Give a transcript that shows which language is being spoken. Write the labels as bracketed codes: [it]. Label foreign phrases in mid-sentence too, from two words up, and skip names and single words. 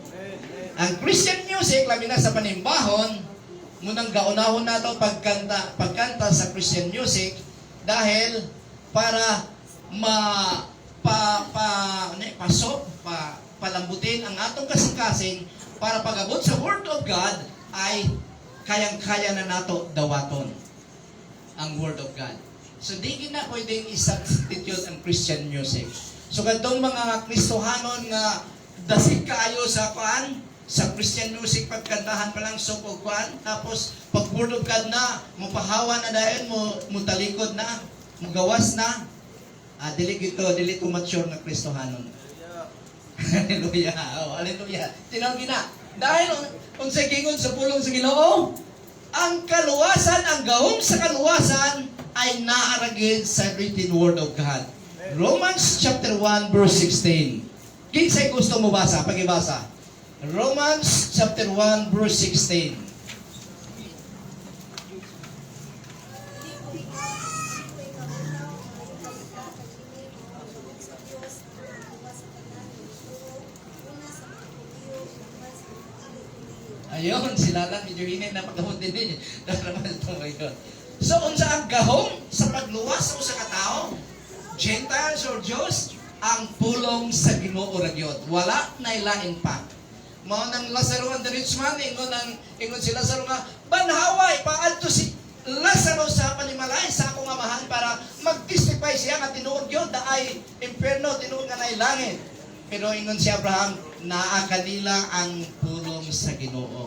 [ceb] Ang [en] Christian music, [ceb] labi na sa panimbahon, munang gaunahon na ito pagkanta sa [en] Christian music [ceb] dahil para palambutin ang atong kasing-kasing para pag-abot sa [en] Word of God [ceb] ay kayang-kaya na nato dawaton ang [en] Word of God. [ceb] So di na pwedeng i-substitute ang [en] Christian music. [ceb] So kadtong mga Kristohanon nga dasig kaayo sa sa [en] Christian music [ceb] pagkantahan pa lang so tapos pag [en] Word of God [ceb] na mupahawa na dahil mo talikod na mugawas na dili to mature na Kristohanon. Hallelujah. Oh, hallelujah. Tinawag na. Dahil unsay gingon sa pulong sa Ginoo, ang kaluwasan, ang gahom sa kaluwasan ay naaragid sa [en] written word of God. Romans chapter 1 verse 16. [ceb] Kinsay gusto mo basa? Pagibasa. [en] Romans chapter 1 verse 16. [ceb] Ayun, sila lang medyo hinay na pagkahon din. So, unsa ang gahom sa pagluwas sa katao? [en] Gentiles or Jews? [ceb] Ang pulong sa Ginoo ra gyud. Wala na ilain pa. Mao nang Lazaro [en] and the rich man, [ceb] ingon si Lazaro nga, banhaway, paadto si Lazaro sa panimalay sa akong amahan para mag-testify siya nga tinuod gyud na ay impierno, tinuod nga na langit. Pero ingon si Abraham, naa kanila ang pulong sa Ginoo.